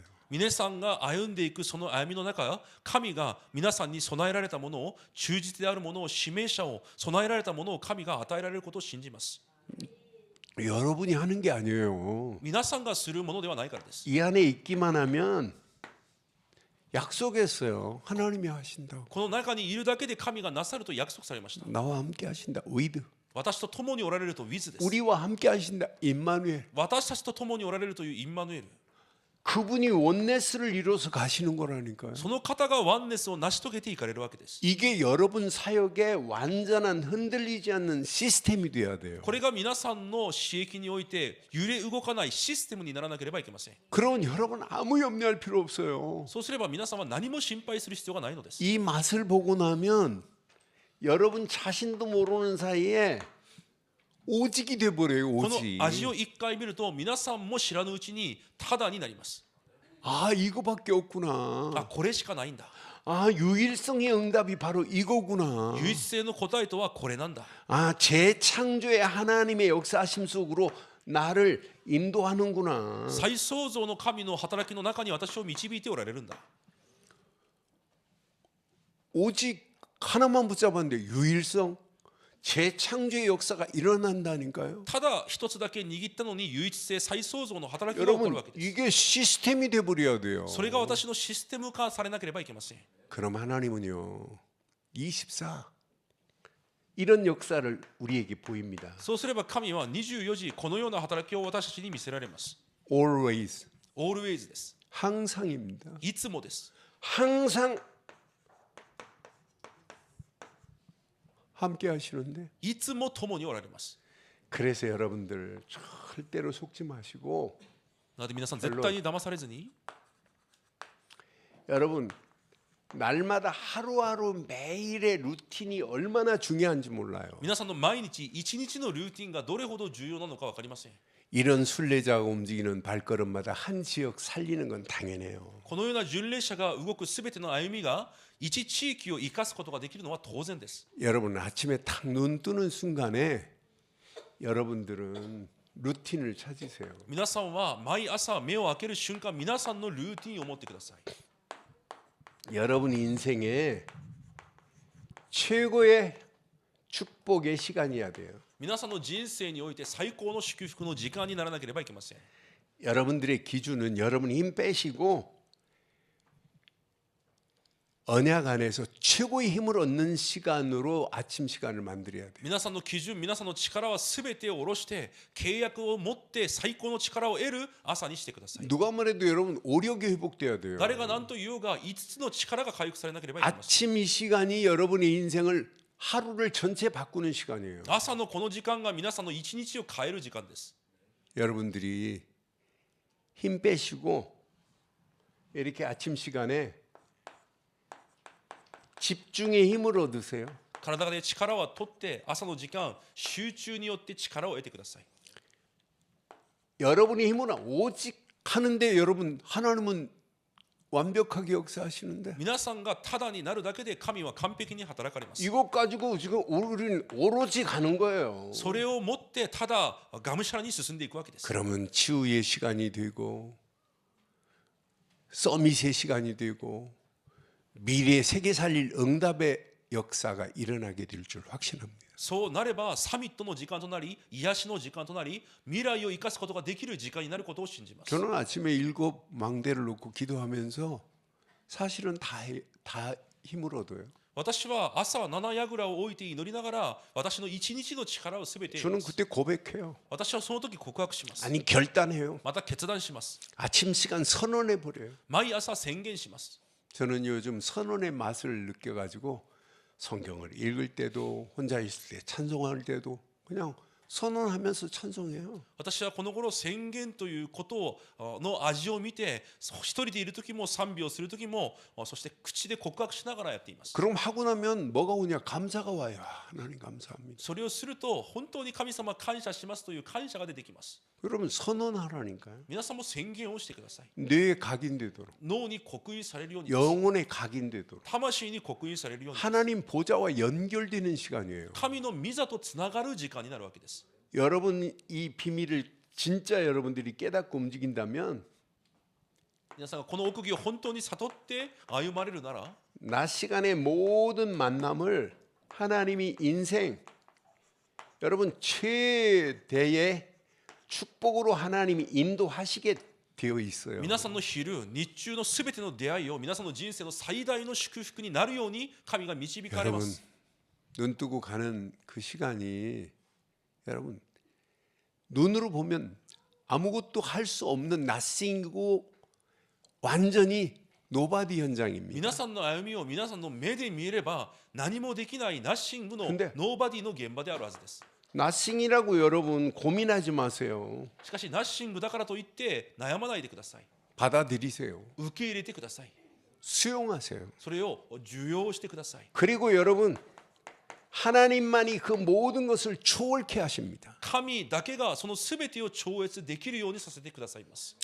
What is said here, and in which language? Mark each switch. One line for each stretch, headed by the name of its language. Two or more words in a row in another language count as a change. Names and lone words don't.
Japanese: 皆さんが歩んでいくその歩みの中、神が皆さんに備えられたものを、忠実であるものを、指名者を備えられたものを神が与えられることを信じます。
Korean: 여러분이 하는 게 아니에요.
Japanese: 皆さんがするものではないからです。
Korean: 이 안에 있기만 하면 약속했어요. 하나님이 하신다고.
Japanese: この中にいるだけで神がなさると約束されました。
Korean: 나와 함께 하신다.
English: with.
Japanese: 私と共におられると with です。
Korean: 우리와 함께 하신다. 임마누엘.
Japanese: 私たちと共におられるというインマヌエル。
Korean: 그분이 원네스를 이뤄서 가시는 거라니까요.
Japanese: その方がワンネスを成し遂げていかれるわけです。
Korean: 이게 여러분 사역의 완전한 흔들리지 않는 시스템이 돼야 돼요.
Japanese: これが皆さんの私益において揺れ動かないシステムにならなければいけません。
Korean: 그러면 여러분 아무 염려할 필요 없어요.
Japanese: そうすれば皆さんは何も心配する必要がないのです。
Korean: 이 맛을 보고 나면 여러분 자신도 모르는 사이에 오직이 돼 버려요.
Japanese: この
Korean: 오직.
Japanese: 味を一回見ると皆さんも知らぬうちにタダになります。
Korean: 아, 이거밖에 없구나.
Japanese: あ、これしかないんだ。
Korean: 아, 유일성의 응답이 바로 이거구나.
Japanese: 唯一性の答えとはこれなんだ。
Korean: 아, 재창조의 하나님의 역사하심 속으로 나를 인도하는구나.
Japanese: 再創造の神の働きの中に私を導いておられるんだ。
Korean: 오직 하나만 붙잡았는데 유일성, 재창조의 역사가 일어난다니까요.
Japanese: ただ一つだけ握ったのに唯一性再創造の働きが起こる
Korean: 여러분
Japanese: わけです。
Korean: 이게 시스템이 돼 버려야 돼요.
Japanese: それが私のシステム化されなければいけません。
Korean: 그럼 하나님은요 24 이런 역사를 우리에게 보입니다.
Japanese: そうすれば神は24時このような働きを私たちに見せられます。
English: Always
Japanese: Always です。
Korean: 항상입니다.
Japanese: いつもです。
Korean: 항상 함께 하시는데
Japanese: いつも共におられます。
Korean: 그래서 여러분들 절대로 속지 마시고
Japanese: なので皆さん絶対に騙されずに
Korean: 여러분 날마다 하루하루 매일의 루틴이 얼마나 중요한지 몰라요.
Japanese: 皆さんの毎日一日のルーティンがどれほど重要なのか分かりません。
Korean: 이런 순례자가 움직이는 발걸음마다 한 지역 살리는 건 당연해요.
Japanese: このような巡礼者が動くすべての歩みが一地域を生かすことができるのは当然です。
Korean: 여러분 아침에 딱 눈 뜨는 순간에 여러분들은 루틴을 찾으세요.
Japanese: 皆さんは毎朝目を開ける瞬間、皆さんのルーティンを持ってください。
Korean: 여러분 인생에 최고의 축복의 시간이어야 돼요.
Japanese: 皆さんの人生において最高の祝福の時間にならなければいけません。
Korean: 여러분들의 기준은 여러분 힘 빼시고 언약 안에서 최고의 힘을 얻는 시간으로 아침 시간을 만들어야 돼요.
Japanese: 皆さんの基準、皆さんの力はすべてを下ろして契約を持って最高の力を得る朝にしてください。
Korean: 누가 뭐래도 여러분 오력이 회복돼야 돼요.
Japanese: 誰が何と言おうが5つの力が回復されなければいけません。
Korean: 아침 이 시간이 여러분의 인생을 하루를 전체 바꾸는 시간이에요.
Japanese: 朝のこの時間が皆さんの一日を変える時間です。
Korean: 여러분들이 힘 빼시고 이렇게 아침 시간에 집중의 힘을 얻으세요.
Japanese: 体で力を取って朝の時間、集中によって力を得てください。
Korean: 여러분의 힘은 오직 하는데 여러분 하나님은 완벽하게 역사하시는데
Japanese: 皆さんがただになるだけで神は完璧に働かれます。
Korean: 이것 가지고 지금 우리는 오로지 가는 거예요.
Japanese: それをもってただがむしゃらに進んでいくわけです。
Korean: 그러면 치유의 시간이 되고 서밋의 시간이 되고 미래의 세계 살릴 응답의 역사가 일어나게 될 줄 확신합니다.
Japanese: そうなればサミットの時間となり、癒しの時間となり、未来を生かすことができる時間になることを信じます。
Korean: 저는 아침에 7 망대를 놓고 기도하면서 사실은 다 힘을 얻어요.
Japanese: 私は朝7櫓を置いて祈りながら私の一日の力をすべて得
Korean: 저는
Japanese: ます。
Korean: 그때 고백해요.
Japanese: 私はその時告白します。
Korean: 아니 결단해요.
Japanese: また決断します。
Korean: 아침 시간 선언해 버려요.
Japanese: 毎朝宣言します。
Korean: 저는 요즘 선언의 맛을 느껴가지고 성경을 읽을 때도 혼자 있을 때 찬송할 때도 그냥 선언하면서 찬송해요.
Japanese: 私はこの頃宣言ということの味を見て一人でいる時も賛美をする時もそして口で告白しながらやっています。
Korean: 그럼 하고 나면 뭐가 오냐? 감사가 와요. 하나님 감사합니다.
Japanese: それをすると本当に神様感謝しますという感謝が出てきます。
Korean: 여러분 선언하라니까요.
Japanese: 皆さんも宣言をしてください。
Korean: 뇌에 각인되도록,
Japanese: 脳に刻印されるように、
Korean: 영혼에 각인되도록
Japanese: 魂に刻印されるように、
Korean: 하나님 보좌와 연결되는 시간이에요.
Japanese: 神の御座とつながる時間になるわけです。
Korean: 여러분 이 비밀을 진짜 여러분들이 깨닫고 움직인다면
Japanese: 皆さんがこの奥義を本当に悟って歩まれるなら、
Korean: 낮 시간의 모든 만남을 하나님이 인생 여러분 최대의 축복으로 하나님이 인도하시게 되어 있어요.
Japanese: 皆さんの昼、日中のすべての出会いを皆さんの人生の最大の祝福になるように神が導かれま
Korean: 여러분
Japanese: す。
Korean: 눈 뜨고 가는 그 시간이 여러분 눈으로 보면 아무것도 할 수 없는 낫싱이고 완전히 노바디 현장입니다.
Japanese: 皆さんの歩みを皆さんの目で見れば何もできないナッシングの
Korean: 근데
Japanese: ノーバディの現場であるはずです。
Korean: 낫싱이라고 여러분 고민하지 마세요.
Japanese: しかしナッシングだからといって悩まないでください。
Korean: 받아들이세요.
Japanese: 受け入れてください。
Korean: 수용하세요.
Japanese: それを受容してください。
Korean: 그리고 여러분 하나님만이 그 모든 것을 초월케 하십니다.
Japanese: 神だけがそのすべてを超越できるようにさせてくださいます。